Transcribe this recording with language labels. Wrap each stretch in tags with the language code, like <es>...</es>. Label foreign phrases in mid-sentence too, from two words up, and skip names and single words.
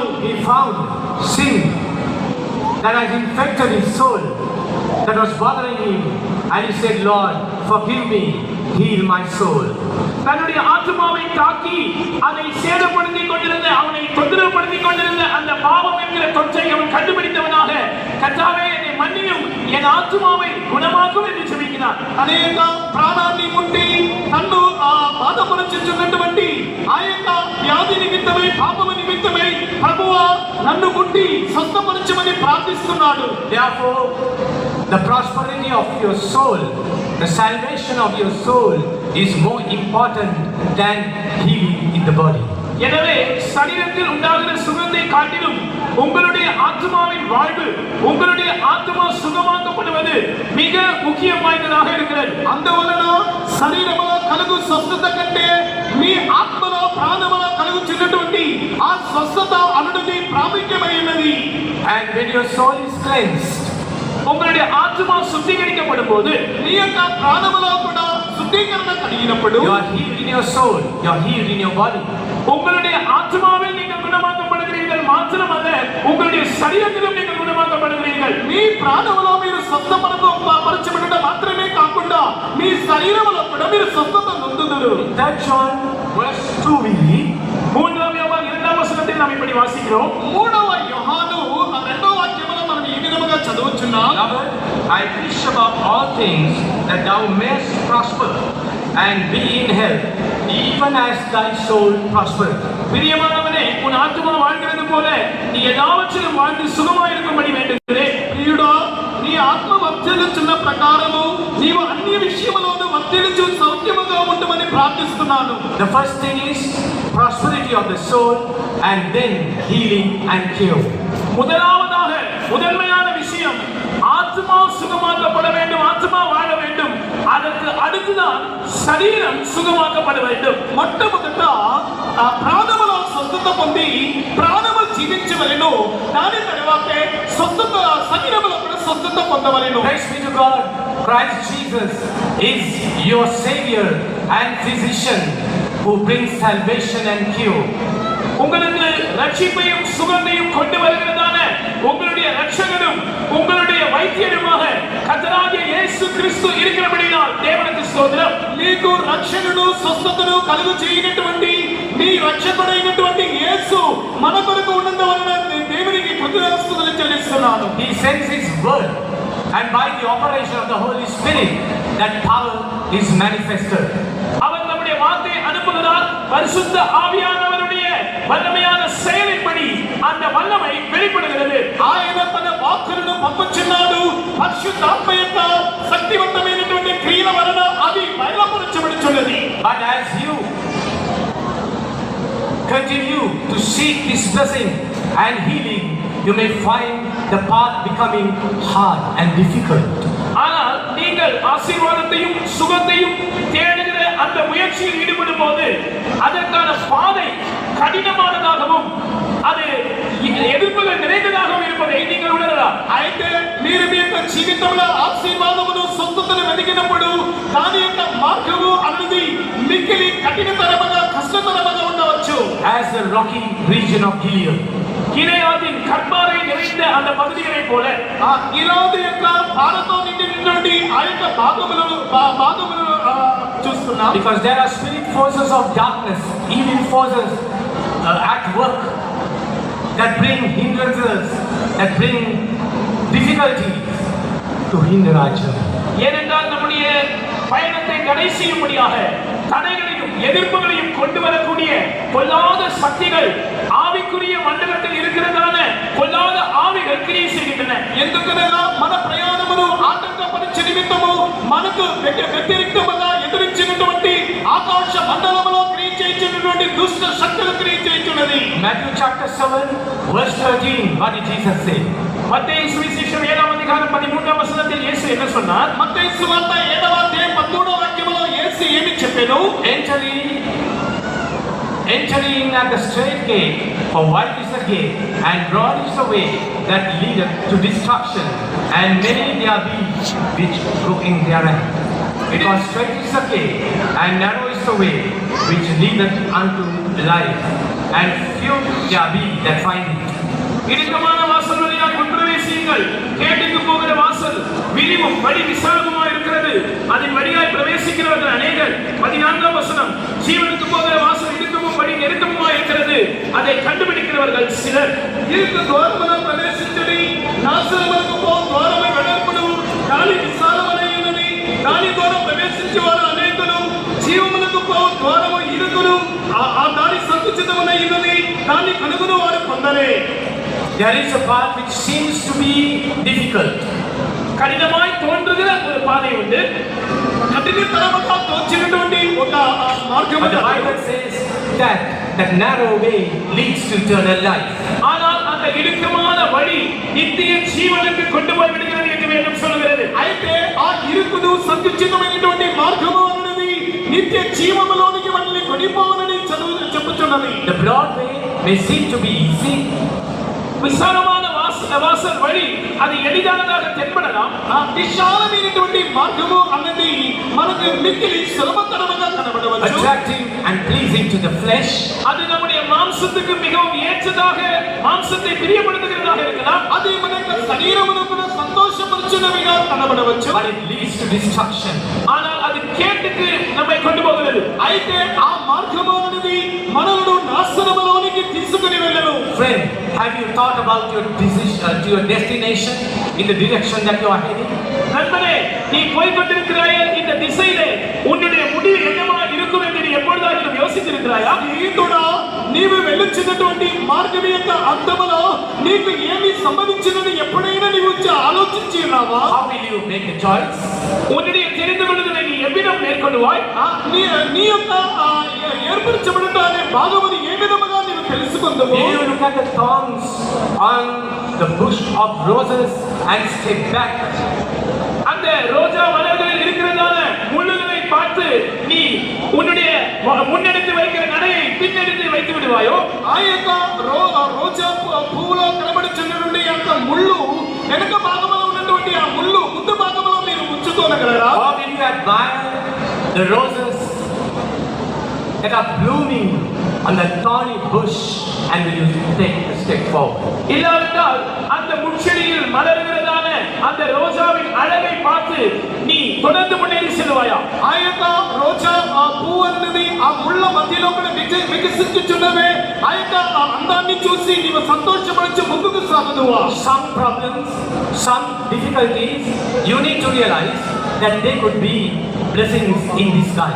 <en>He found sin that has infected his soul, that was bothering him, and he said, Lord, forgive me, heal my soul.</en> <ta>தன்னுடைய ஆத்மாவை தாக்கி அதை சேதப்படுத்திக் கொண்டிருந்த அவனை தொந்தரவுப்படுத்திக் கொண்டிருந்த அந்த பாவம் என்கிற தொற்றை அவன் கண்டுபிடித்தவனாக கர்த்தாவே என்னை மன்னியும், என் ஆத்மாவை குணமாக்கும் என்று ஜெபிக்கிறான்.</ta> <te>అనేక ప్రాణాన్ని ముట్టి తన్ను బాధపరచుచున్నటువంటి ఆ యొక్క వ్యాధి నిమిత్తమై పాపము నిమిత్తమై ప్రభువా నన్ను ముట్టి స్వస్థపరచమని ప్రార్థిస్తున్నాడు.</te> <en>Therefore, the prosperity of your soul, the salvation of your soul is more important than healing in the body.</en> <ta>எனவே சரீரத்தில் உண்டாகிற சுகத்தை காட்டிலும் உங்களுடைய ஆத்மாவின் வாழ்வு, உங்களுடைய ஆத்மா சுகமாக்கப்படுவது மிக முக்கியம் வாய்ந்ததாக இருக்கிறது.</ta> <te>అందువలన శరీరములో కలుగు స్వస్థత కంటే మీ ఆత్మలో ప్రాణములో కలుగుచున్నటువంటి ఆ స్వస్థత అనుడిది ప్రాముఖ్యమైనది.</te> <en>And when your soul is cleansed,</en> <ta>உங்களுடைய ஆத்மா சுத்திகரிக்கப்படும் போது</ta> <te>నీ యొక్క ప్రాణములో కూడా శుద్ధీకరణ కలిగినప్పుడు</te> <en>you are healed in your soul, you are healed in your body.</en> <ta>உங்களுடைய ஆத்மாவில் நீங்கள் குணமாக்கப்படுகிறீர்கள் மாத்திரமல்ல, உங்களுடைய சரீரத்திலும் நீங்கள் குணமாக்கப்படுகிறீர்கள்.</ta> <te>మీ ప్రాణములో మీరు స్వస్థపరచబడడం మాత్రమే కాకుండా మీ శరీరములో కూడా మీరు స్వస్థత నొందుదురు.</te> <en>3 John verse 2 we read,</en> <ta>3 யோவான் 2 நாம் இப்படி வாசிக்கிறோம்.</ta> <te>3వ యోహాను 2వ వాక్యములో మనం ఈ విధముగా చదువుచున్నాం.</te> <en>Beloved, I wish above all things that thou mayest prosper and be in health, even as thy soul prospereth.</en> <ta>பிரியமானவனே, உன் ஆத்மா வாழ்கிறது போல நீ எல்லாவற்றிலும் வாழ்ந்து சுகமாயிருக்கும்படி வேண்டுகிறேன்.</ta> <te>ప్రియుడా, నీ ఆత్మ వర్ధిల్లుచున్న ప్రకారము నీవు అన్ని విషయములోనూ వర్ధిల్లుచు సౌఖ్యముగా ఉండమని ప్రార్థిస్తున్నాను.</te> <en>The first thing is prosperity of the soul, and then healing and cure.</en> <ta>முதலாவதாக முதன்மையான விஷயம் ஆத்மா சுகமாக்கப்பட வேண்டும், ஆத்மா வாழ வேண்டும். அதற்கு அடுத்துதான் சரீர ఉద్ధారింపబడ வேண்டும்.</ta> <te>మొట్టమొదట ఆ ప్రాణములో స్వస్థత పొంది ప్రాణము జీవించవలెను. దాని తర్వాతే స్వస్థత శరీరములో కూడా స్వస్థత పొందవలెను.</te> <en>Praise be to God. Christ Jesus is your Savior and physician who brings salvation and cure.</en> <ta>உங்களுக்கு ரட்சிப்பையும் சுகத்தையும் கொண்டு வருகிறதான உங்களுடைய ரட்சகரும் உங்களுடைய வைத்தியருமாக கர்த்தராகிய இயேசு கிறிஸ்து இருக்கிறபடியால் தேவனுக்கு ஸ்தோத்திரம்.</ta> <te>నీకు రక్షణను స్వస్థతను కలుగు చేయనటువంటి నీ రక్షకుడైనటువంటి యేసు మన కొరకు ఉన్నందువలన దేవునికి కృతజ్ఞతాస్తుతులు చెల్లిస్తున్నాను.</te> <en>He sends His word, and by the operation of the Holy Spirit, that power is manifested.</en> <ta>அவர் நம்முடைய வார்த்தையை அனுப்புகிறார். பரிசுத்த ஆவியானவருடைய வல்லமையான செயலின்படி அந்த வல்லமை வெளிப்படுகிறது.</ta> <te>ఆయన తన వాక్కులను పంపుచున్నాడు. పరిశుద్ధాత్మ యొక్క శక్తివంతమైనటువంటి క్రియల వలన అది బయలుపరచబడుచున్నది.</te> <en>But as you continue to seek this blessing and healing, you may find the path becoming hard and difficult.</en> <ta>ஆனால் நீங்கள் ஆசீர்வாதத்தையும் சுகத்தையும் தேடுகிற அந்த முயற்சியில் ஈடுபடும் போது அதற்கான பாதை கடினமானதாகவும் அது எதிர்ப்புகள் நிறைந்ததாகவும் இருப்பதை நீங்கள் உணரலாம்.</ta> <te>అయితే మీరు మీ యొక్క జీవితంలో ఆశీర్వాదమును స్వస్థతను వెతికినప్పుడు దాని యొక్క మార్గము అనేది మిక్కిలి కఠినతరముగా కష్టతరముగా ఉండవచ్చు.</te> <en>As the rocky region of Gilead,</en> <ta>கிளையாதின் கற்பாறை நிறைந்த அந்த பகுதிகளை போல</ta> <te>ఆ గిలాదు యొక్క పాలతో నిండినటువంటి ఆ యొక్క భాగములను చూస్తున్నాం.</te> <en>because there are spirit forces of darkness, evil forces at work that bring hindrances, that bring difficulties to hinder our journey.</en> <ta>ஏனென்றால் நம்முடைய பயணத்தை தடை செய்யும்படியாக தடைகளையும் எதிர்ப்புகளையும் கொண்டு வரக்கூடிய பொல்லாத சக்திகள் ஆவிக்குரிய மண்டலத்தில் இருக்கிறதான பொல்லாத ஆவிகள் கிரியை செய்கின்றன.</ta> <te>ఎందుకనగా మన ప్రయాణమును ఆటంకపరిచే నిమిత్తము మనకు వ్యతిరేకంగా ఎదురించినటువంటి ఆకాశ మండలములో క్రియ చేయించినటువంటి దుష్ట శక్తులు క్రియ చేయించున్నది.</te> <en>Matthew chapter 7 verse 13, what did Jesus say?</en> <ta>மத்தேயு சுவிசேஷம் 7ஆம் அதிகாரம் 13ஆம் வசனத்தில் இயேசு என்ன சொன்னார்?</ta> <te>మత్తయి సువార్త 7వ అధ్యాయం 13వ వాక్యములో యేసు ఏమి చెప్పాడు?</te> <en>Entering at the straight gate, for wide is the gate, and broad is the way that leadeth to destruction, and many there be which go in therein. Because straight is the gate, and narrow is the way which leadeth unto life, and few there be that find it.</en> <ta>இடுக்கமான வாசல் வழியாக உட்பிரவேசியுங்கள். கேட்டுக்கு போகிற வாசல் விரிவும் வழி விசாலமுமாய் இருக்கிறது. அதன் வழியாய் பிரவேசிக்கிறவர்கள் அநேகர். 14ஆம் வசனம், ஜீவனுக்கு போகிற வாசல் இடுக்கமும் வழி நெருக்கமுமாய் இருக்கிறது. அதை கண்டுபிடிக்கிறவர்கள் சிலர்.</ta> <te>ఇరుకు ద్వారమున ప్రవేశించుడి, నాశనమునకు పోవు ద్వారము వెడల్పును, దాని విశాలమైనది. దాని ద్వారా ప్రవేశించేవారు అనేకులు. జీవమునకు పోవు ద్వారము ఇరుకును, ఆ దారి సంకుచితమైనది. దాన్ని కనుగొని వారు కొందరే.</te> <en>There is a path which seems to be difficult.</en> <ta>கடினமாய் தோன்றுகிற ஒரு பாதை உண்டு.</ta> <te>కఠినతరముగా తోచినటువంటి ఒక మార్గము.</te> <en>But the Bible says that narrow way leads to eternal life.</en> <ta>ஆனால் அந்த இடுக்கமான வழி நித்திய ஜீவனுக்கு கொண்டு போய் விடுகிறது என்று வேதம் சொல்கிறது.</ta> <te>అయితే ఆ ఇరుకును సంకుచితమైనటువంటి మార్గము అన్నది నిత్య జీవములోనికి మనల్ని కొనిపోవాలని చెప్పుచున్నది.</te> <en>The broad way may seem to be easy.</en> <ta>விசாலமான வாசல் வழி அது எளிதானதாக தென்படலாம்.</ta> <te>ఆ విశాలమైనటువంటి మార్గము అన్నది మనకు మిక్కిలి సులభతరముగా కనబడవచ్చు.</te> <en>Attractive and pleasing to the flesh.</en> <ta>அது நம்முடைய மாம்சத்துக்கு மிகவும் ஏற்றதாக மாம்சத்தை பிரியப்படுத்துகிறதாக இருக்கலாம்.</ta> <te>అది మన యొక్క శరీరమునకు సంతోషపరచునవిగా కనబడవచ్చు.</te> <en>But it leads to destruction.</en> <ta>ஆனால் அது கேட்டுக்கு நம்மை கொண்டு போகிறது.</ta> <te>అయితే ఆ మార్గము అనేది మనలను నాశనములోనికి తీసుకుని వెళ్ళను.</te> <en>Friend, have you thought about your decision to your destination in the direction that you are heading?</en> <ta>நண்பனே, நீ போய் கொண்டிருக்கிறாயே இந்த திசையிலே உன்னுடைய முடிவு என்னவா இருக்கும் என்று நீ எப்பொழுதாவது யோசித்திருக்கிறாயா?</ta> <te>స్నేహితుడా, నీవు వెళ్ళుచున్నటువంటి మార్గం యొక్క అంతములో నీకు ఏమి సంభవించినది ఎప్పుడైనా నీవు ఆలోచించి ఉన్నావా?</te> <en>How will you make a choice?</en> <ta>உன்னுடைய தெரிந்து கொள்ளுதலை நீ எவ்விதம் மேற்கொள்வாய்?</ta> <te>నీ యొక్క ఏర్పరచబడిన అనే భాగముని ఏ విధముగా నీవు తెలుసుకుందావు?</te> <en>Will you look at the thorns on the bush of roses and step back?</en> <ta>அந்த ரோஜா மலர்களில் இருக்கிறதான முள்ளுகளை பார்த்து நீ உன்னுடைய முன்னெடுத்து வைக்கிற நடையை பின்னெடுத்து வைத்து விடுவாயோ,</ta> <te>ఆ యొక్క రోజా పువ్వులో కనబడుచున్నటువంటి యొక్క ముళ్ళు వెనుక భాగంలో ఉన్నటువంటి ఆ ముళ్ళు ముందు భాగంలో మీరు ఉంచుకోగలరా?</te> <en>Or will you admire the roses that are blooming on the thorny bush and will you take a step forward?</en> <ta>இல்லாவிட்டால் அந்த முட்செடியில் மலர்கிறதான அந்த ரோஜாவின் அழகை பார்த்து நீ தொடர்ந்து முன்னேறி செல்வாயா?</ta> <te>ఆ యొక్క రోజా పువ్వు అనేది ఆ ముళ్ళ మధ్యలో కూడా వికసించుచున్నవే ఆ యొక్క అందాన్ని చూసి నీవు సంతోషపడచ్చు ముందుకు సాగుదువా?</te> <en>Some problems, some difficulties, you need to realize that they could be blessings in disguise.</en>